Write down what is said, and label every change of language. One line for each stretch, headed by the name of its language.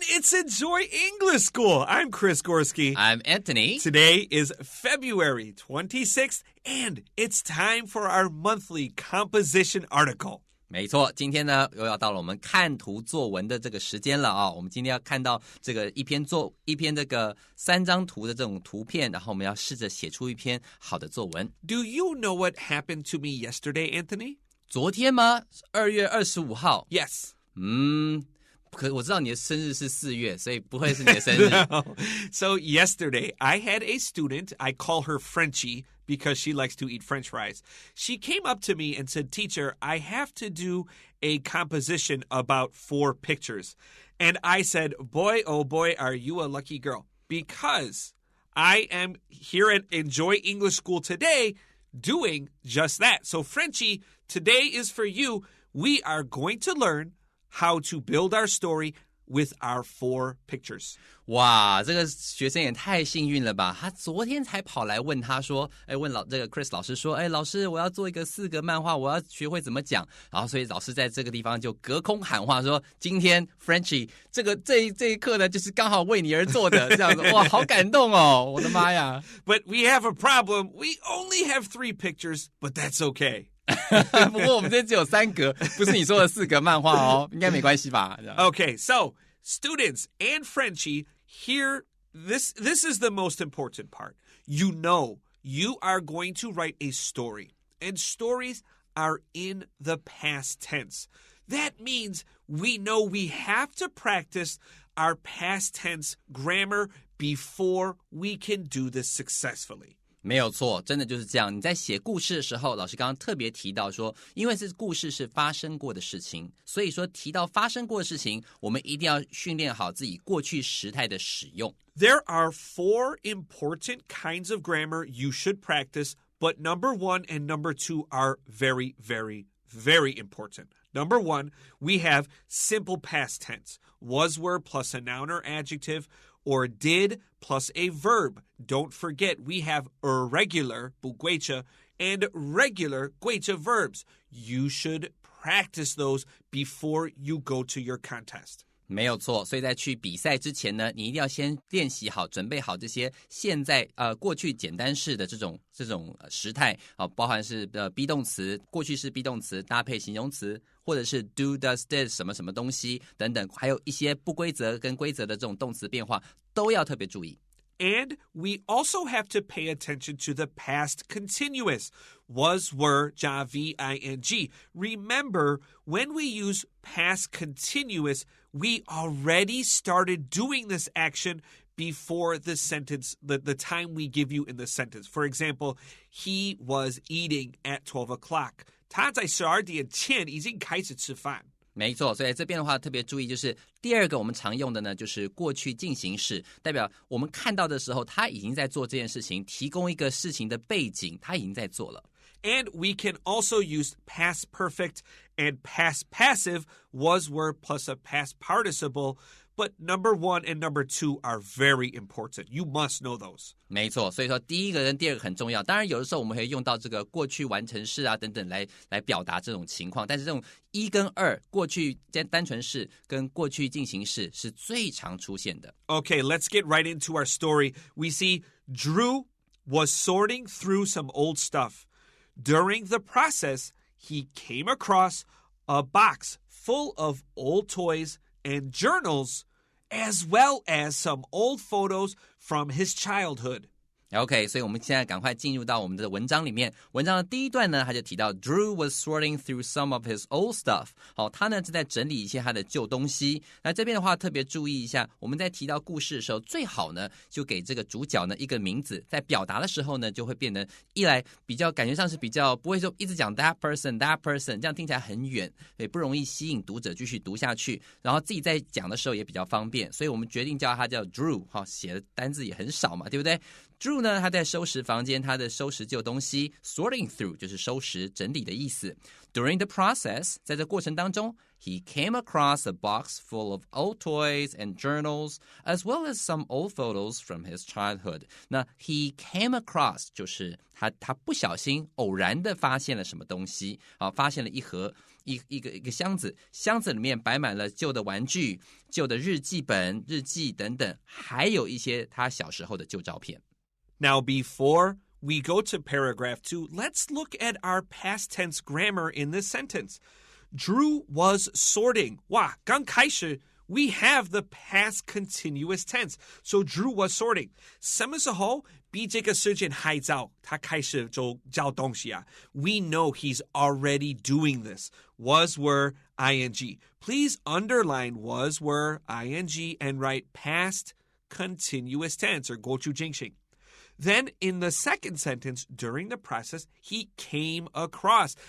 English: It's Enjoy English School. I'm Chris Gorski. I'm Antony. Today is February 26th, and it's time for our monthly composition article.
Chinese: 没错，今天呢又要到了我们看图作文的这个时间了啊！我们今天要看到这个一篇这个3张图的这种图片，然后我们要试着写出一篇好的作文。
English: Do you know what happened to me yesterday, Anthony?
Chinese: 昨天吗？2月25号。
English: Yes.
Chinese: 可我知道你的生日是4月，所以不会是你的生日。
English: So yesterday, I had a student, I call her Frenchie because she likes to eat French fries. She came up to me and said, Teacher, I have to do a composition about 4 pictures. And I said, boy, oh boy, are you a lucky girl. Because I am here at Enjoy English School today doing just that. So Frenchie, today is for you. We are going to learn how to build our story with our 4 pictures.
Chinese: 哇，这个学生也太幸运了吧！他昨天才跑来问他说，问这个 Chris 老师说，老师，我要做一个4格漫画，我要学会怎么讲。然后所以老师在这个地方就隔空喊话说，今天 Frenchie 这一课呢，就是刚好为你而做的，这样子，哇，好感动哦！我的妈呀
English: But we have a problem. We only have 3 pictures, but that's okay.
Chinese: 不过我们这边只有3格，不是你说的4格漫画哦，应该没关系吧
English: Okay, so students and Frenchie, here, this is the most important part. You know you are going to write a story, and stories are in the past tense. That means we know we have to practice our past tense grammar before we can do this successfully.
Chinese: 没有错，真的就是这样。你在写故事的时候，老师刚刚特别提到说，因为故事是发生过的事情，所以说提到发生过的事情，我们一定要训练好自己过去时态的使用。
English: There are 4 important kinds of grammar you should practice, but number 1 and number 2 are very, very, very important. Number 1, we have simple past tense. Was, were plus a noun or adjective, or did plus a verb. Don't forget, we have irregular,
Chinese: 不规则,
English: and regular,
Chinese: 规则
English: verbs. You should practice those before you go to your contest.
Chinese: 没有错，所以在去比赛之前呢，你一定要先练习好，准备好这些现在过去简单式的这种时态啊，包含是be动词、过去式be动词搭配形容词，或者是 do does did 什么什么东西等等，还有一些不规则跟规则的这种动词变化都要特别注意。
English: And we also have to pay attention to the past continuous. Was, were,
Chinese: 加
English: V-I-N-G. Remember, when we use past continuous, we already started doing this action before the sentence, the time we give you in the sentence. For example, he was eating at 12 o'clock.
Chinese: 他在12点前已经开始吃饭。没错，所以这边的话特别注意，就是第2个我们常用的呢，就是过去进行式，代表我们看到的时候，他已经在做这件事情，提供一个事情的背景，他已经在做了。
English: And we can also use past perfect and past passive, was, were, plus a past participle. But number 1 and number 2 are very important. You must know those.
Chinese: 没错，所以说第1个跟第2个很重要。当然，有的时候我们会用到这个过去完成式啊等等来表达这种情况。但是这种1跟2，过去单纯式跟过去进行式是最常出现的。
English: Okay, let's get right into our story. We see Drew was sorting through some old stuff. During the process, he came across a box full of old toys and journals, as well as some old photos from his childhood.
Chinese: OK， 所以我们现在赶快进入到我们的文章里面。文章的第1段呢，他就提到
English: Drew was sorting through some of his old stuff。
Chinese: 好，他呢是在整理一些他的旧东西。那这边的话特别注意一下，我们在提到故事的时候，最好呢就给这个主角呢一个名字，在表达的时候呢就会变得一来比较感觉上是比较不会说一直讲
English: that person，
Chinese: 这样听起来很远，也不容易吸引读者继续读下去。然后自己在讲的时候也比较方便，所以我们决定叫他叫 Drew。好，写的单字也很少嘛，对不对？Drew 呢，他在收拾房间，他的收拾旧东西 ，
English: sorting through
Chinese: 就是收拾整理的意思。
English: During the process，
Chinese: 在这过程当中
English: He came across a box full of old toys and journals, as well as some old photos from his childhood.
Chinese: 那
English: he came across
Chinese: 就是他不小心偶然的发现了什么东西，发现了一盒一个箱子，箱子里面摆满了旧的玩具、旧的日记本、日记等等，还有一些他小时候的旧照片。
English: Now, before we go to paragraph 2, let's look at our past tense grammar in this sentence. Drew was sorting.
Chinese: 哇，刚开始
English: we have the past continuous tense. So Drew was sorting.
Chinese: 什么时候比这个事件还早，他开始就找东西啊？
English: We know he's already doing this. Was, were, ing. Please underline was, were, ing and write past continuous tense or
Chinese: 过去进行.
English: Then in the second sentence, during the process, he came across.